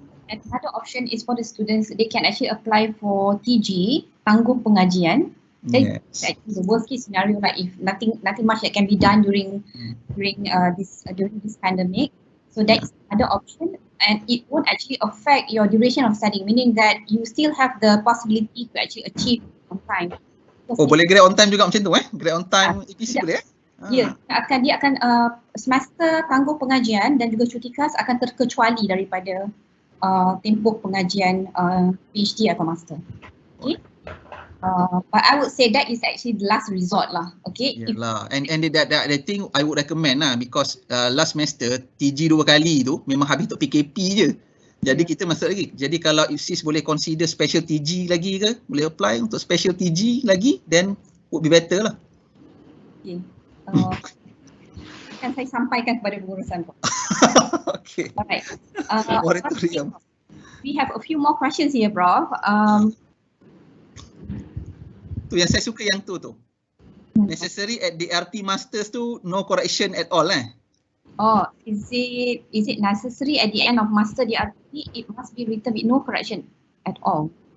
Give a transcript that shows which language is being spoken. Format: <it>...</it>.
<en>Another option is for the students, they can actually apply for TG, tangguh pengajian. Yes. Actually the worst case scenario, like if nothing much that can be done during this pandemic. So that is another option, and it won't actually affect your duration of studying, meaning that you still have the possibility to actually achieve on time.</en> <ms>So boleh grade on time juga macam tu grade on time APC boleh Ya, dia akan semester tangguh pengajian dan juga cuti kelas akan terkecuali daripada tempoh pengajian PhD atau master. Okay.</ms> <en>But I would say that is actually the last resort lah. Okay.</en> <ms>Yalah. And that thing I would recommend lah, because last semester TG 2 kali tu memang habis untuk PKP je. Jadi kita masuk lagi. Jadi kalau sis boleh consider special TG lagi ke, boleh apply untuk special TG lagi, then would be better lah.</ms> <en>Okay.</en> <ms>Akan saya sampaikan kepada pengurusan.</ms> <en>Okay. Alright. Moratorium. We have a few more questions here, Prof.</en> <ms>Tu yang saya suka yang tu. Necessary at DRP masters tu no correction at all</ms> <en>Oh, is it necessary at the end of master DRP it must be written with no correction at all?</en>